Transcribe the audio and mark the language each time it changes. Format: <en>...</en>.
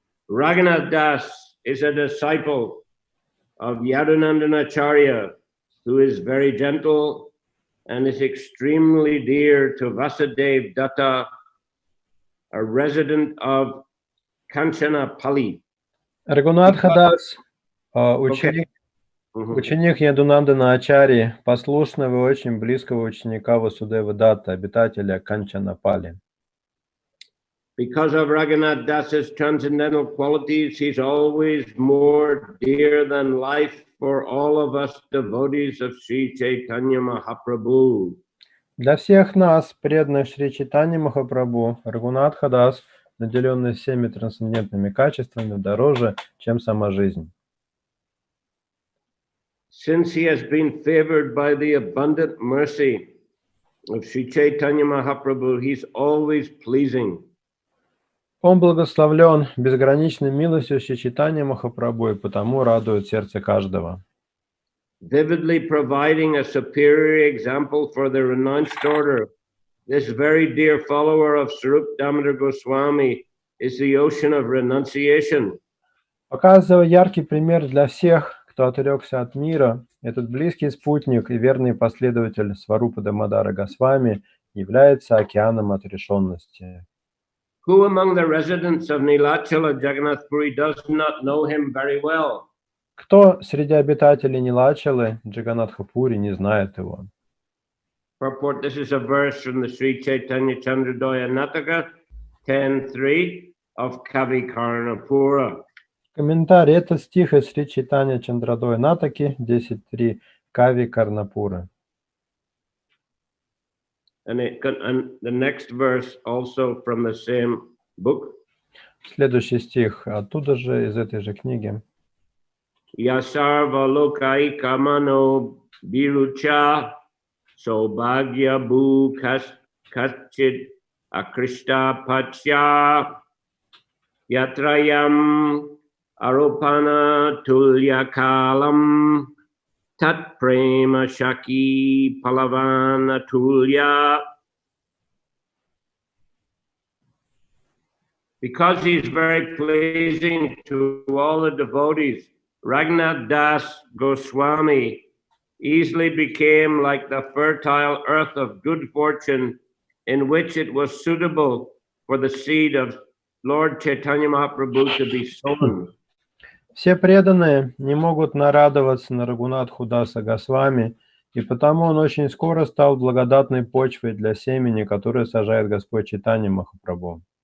<en>Raghunath Das is a disciple of Yadunandanacharya, who is very gentle and is extremely dear to Vasudev Datta, a resident of Kanchanapalli.</en> <ru>Рагунатха Дас Ученик, ученик Ядунандана Ачари, послушного и очень близкого ученика Васудева Датта, обитателя Канчанапали.</ru> <en>Because of Raghunath Das's transcendental qualities, he's always more dear than life for all of us devotees of Sri Chaitanya Mahaprabhu.</en> <ru>Для всех нас, преданных Шри Чайтаньи Махапрабху, Рагунатха Дас, наделенный всеми трансцендентными качествами, дороже, чем сама жизнь.</ru> <en>Since he has been favored by the abundant mercy of Sri Chaitanya Mahaprabhu, he's always pleasing.</en> <ru>Он благословлен безграничной милостью Шри Чайтаньи Махапрабху и потому радует сердце каждого.</ru> <en>Vividly providing a superior example for the renounced order, this very dear follower of Swarup Damodar Goswami is the ocean of renunciation.</en> <ru>Показывая яркий пример для всех, кто отрекся от мира, этот близкий спутник и верный последователь Сварупа Дамодара Госвами является океаном отрешенности.</ru> <en>Who among the residents of Nilachala Jagannath Puri does not know him very well?</en> <ru>Кто среди обитателей Нилачалы, Джаганатха-Пури, не знает его?</ru> <en>Purport, this is a verse from the Sri Chaitanya Chandrodaya Nataka 10.3 of Kavi Karnapura.</en> <ru>Комментарий. Это стих из Шри Чайтанья Чандрадоя Натаки 10.3 Кави Карнапуры.</ru> <en>And the next verse also from the same book.</en> <ru>Следующий стих оттуда же, из этой же книги.</ru> <sa>Yasarva lokai kamano birucha sobhagya bhu kachit akrishta pacha yatrayam aropana tulya kalam tat prema shaki palavana tulya.</sa> <en>Because he's very pleasing to all the devotees, Raghunath Das Goswami easily became like the fertile earth of good fortune in which it was suitable for the seed of Lord Chaitanya Mahaprabhu to be sown.</en> <ru>Все преданные не могут нарадоваться на Рагунатху Даса Госвами, и потому он очень скоро стал благодатной почвой для семени, которое сажает Господь Чайтанья Махапрабху.</ru>